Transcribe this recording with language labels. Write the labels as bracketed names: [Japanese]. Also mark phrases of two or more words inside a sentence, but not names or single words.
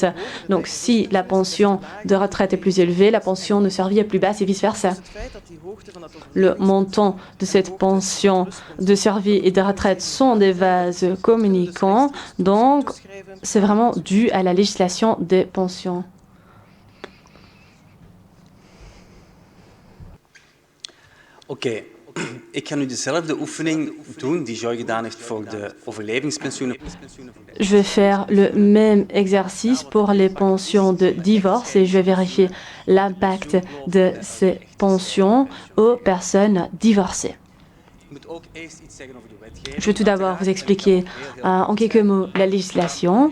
[French] Donc, si la pension de retraite est plus élevée, la pension de survie est plus basse et vice-versa. Le montant de cette pension de survie et de retraite sont des vases communicants, donc c'est vraiment dû à la législation des pensions. [Dutch] Oké, ik ga nu dezelfde oefening doen die Joy gedaan heeft voor de overlevingspensioenen. [French] Je vais faire le même exercice pour les pensions de divorce et je vais vérifier l'impact de ces pensions aux personnes divorcées. Je vais tout d'abord vous expliquer en quelques mots la législation.